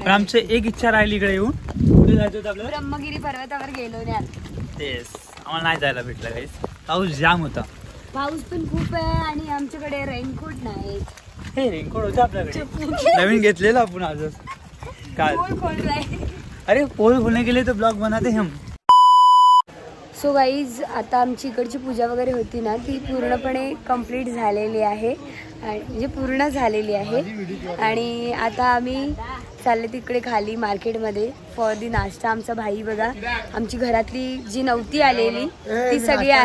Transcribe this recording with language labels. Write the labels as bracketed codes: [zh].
[mr] पण आमची एक इच्छा राहिली इकडे येऊन. कुठे जायचं होतं आपल्याला? ब्रह्मगिरी पर्वतावर गेलो नाही. तेच आम्हाला नाही जायला भेटलं काही. पाऊस जाम होता. पाऊस पण खूप आहे आणि आमच्याकडे रेनकोट नाही. हे रेनकोट होतं आपल्याकडे, नवीन घेतलेलं आपण आजच काल. [hi] अरे पोल खोलने के लिए तो ब्लॉग बनाते हम. [mr] सो गाईज, आता आमची इकडची पूजा वगैरे होती ना, ती पूर्णपणे कंप्लीट झालेली आहे. म्हणजे पूर्ण झालेली आहे. आणि आता आम्ही चालले तिकडे खाली मार्केटमध्ये [en] for the [mr] नाश्ता. आमचा भाई बघा, आमची घरातली जी नव्हती आलेली ती सगळी